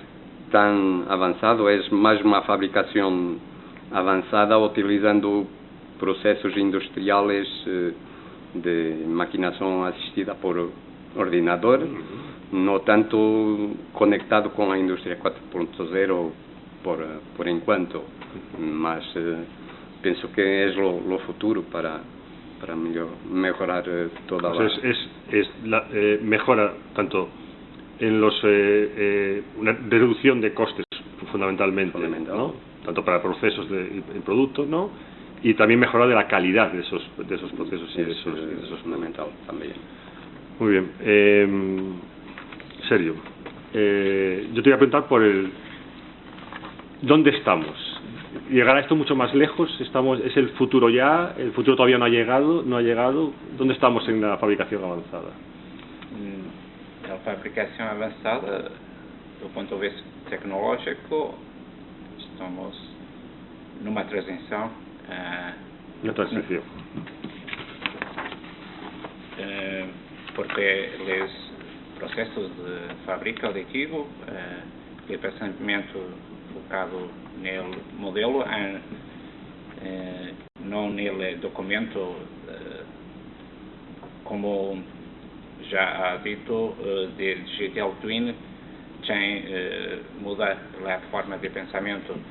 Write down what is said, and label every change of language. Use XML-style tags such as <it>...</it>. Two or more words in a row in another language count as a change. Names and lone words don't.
<es>tan avanzado, es más una fabricación avanzada utilizando procesos industriales de maquinación asistida por ordenador, no tanto conectado con la industria 4.0</es> <pt>por enquanto,</pt> <es>mas pienso que es lo futuro para mejorar toda mejora tanto en una reducción de costes fundamentalmente, ¿no? Tanto para procesos y productos, ¿no? y también mejora de la calidad de esos procesos y de Eso es fundamental también. Muy bien. Sergio, yo te voy a preguntar por ¿dónde estamos? ¿Llegará esto mucho más lejos? ¿Es el futuro ya? ¿El futuro todavía no ha llegado? ¿Dónde estamos en la fabricación avanzada?</es> <pt>A fabricação avançada, do ponto de vista tecnológico, estamos numa transição.</pt> <es>Una transición.</es> <pt>Porque os processos de fábrica aditivo e pensamento focado no modelo, não no documento, como já há dito, de</pt> <en>Digital Twin,</en> <pt>muda a forma de pensamento.</pt>